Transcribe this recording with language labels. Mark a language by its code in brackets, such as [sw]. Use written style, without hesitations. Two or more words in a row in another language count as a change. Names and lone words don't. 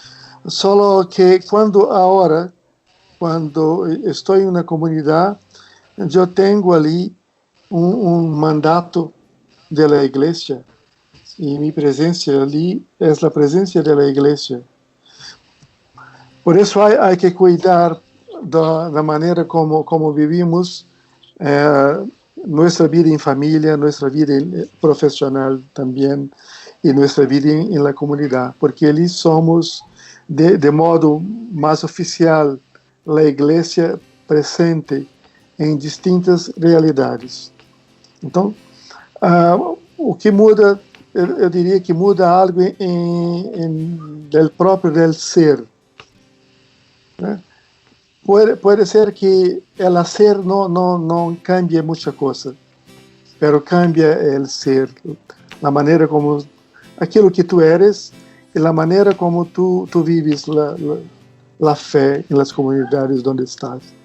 [es] Solo que cuando estoy en una comunidad, yo tengo ali un mandato de la iglesia y mi presencia ali es la presencia de la iglesia. Por eso hay que cuidar [pt] da maneira [es] como vivimos nuestra vida en familia, nuestra vida profesional también y nuestra vida en la comunidad, porque ali somos de modo más oficial la iglesia presente em distintas realidades. [pt] Então, o que muda, eu diria que muda [es] algo del próprio del ser, [pt] né? [es] Puede ser que el hacer no cambie mucha cosa, pero cambia el ser, la manera como, aquilo que tú eres y la manera como tú vives la fe en las comunidades donde estás.